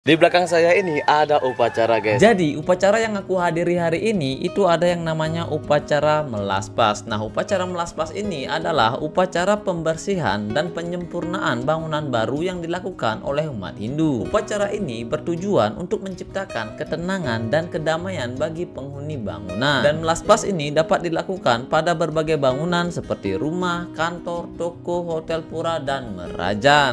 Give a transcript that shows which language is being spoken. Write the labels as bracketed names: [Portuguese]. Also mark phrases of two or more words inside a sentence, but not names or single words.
[Indonesian] Di belakang saya ini ada upacara, guys. Jadi upacara yang aku hadiri hari ini itu ada yang namanya upacara melaspas. Nah, upacara melaspas ini adalah upacara pembersihan dan penyempurnaan bangunan baru yang dilakukan oleh umat Hindu. Upacara ini bertujuan untuk menciptakan ketenangan dan kedamaian bagi penghuni bangunan. Dan melaspas ini dapat dilakukan pada berbagai bangunan seperti rumah, kantor, toko, hotel pura, dan merajan.